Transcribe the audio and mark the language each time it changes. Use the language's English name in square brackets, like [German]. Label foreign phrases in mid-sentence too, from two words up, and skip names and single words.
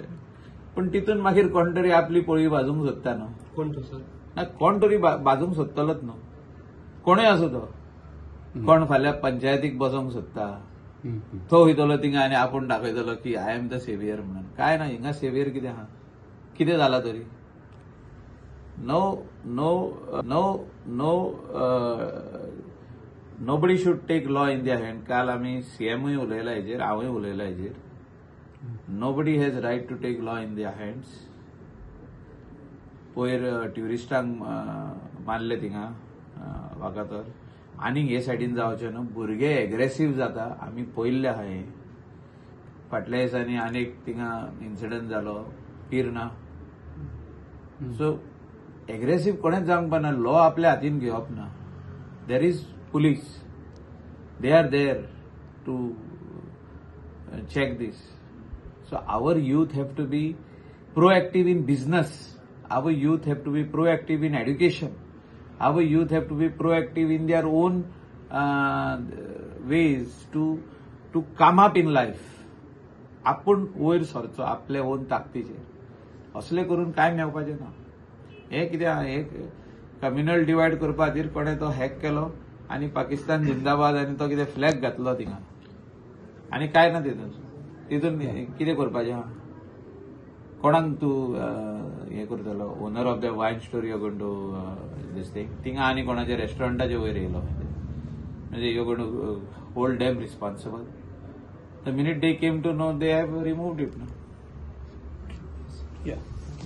[Konkani] पूण तितून मागीर कोण तरी आपली पोळी भाजूंक सोदता न्हू. कोण तो सर? ना कोण तरी भाजूंक सोदतलोच न्हू. कोणूय आसूं तो. कोण फाल्यां पंचायतीक बसोंक सोदता, तो वयतलो थिंगा आनी आपूण दाखयतलो की [English] I am the saviour [Konkani] म्हणून. काय ना, हिंगा सेवियर कितें आहा? कितें जाला तरी? [English] nobody should take law in their hand. [Konkani] काल आम्ही सीएमूय उलयला हेजेर, हांवूय उलयला हेजेर. [English] nobody has right to take law in their hands. [Konkani] पयर ट्युरिस्टांक मारले थिंगा वागातोर आनी हे सायडीन जावचें न्हू. भुरगे एग्रेसीव जाता, आमी पळयल्लें आहा हें. फाटल्या दिसांनी आनीक थिंगा इन्सिडंट जालो पिरना. [English] so aggressive [Konkani] कोणेच जावंक पारना. लॉ आपल्या हातीन घेवप ना. [English] there is police, they are there to check this. So our youth have to be proactive in business. Our youth have to be proactive in education. Our youth have to be proactive in their own ways to come up in life. [Konkani] आपण वयर सरचो आपल्या ओन ताकदीचेर. असले करून काय मेळपाचें ना. हे कित्याक हे [English] communal divide [Konkani] करपा खातीर कोणें तो हॅक केलो आनी पाकिस्तान जिंदाबाद आनी तो कितें फ्लॅग घातलो थिंगा आनी काय ना तितून कितें करपाचें आहा. कोणाक तूं हें करतलो [English] owner of the wine store you going to this thing [Konkani] थिंगा आनी कोणाच्या रेस्टॉरंटाच्या वयर येयलो म्हणजे [English] you going to hold them responsible. the minute they came to know they have removed it na.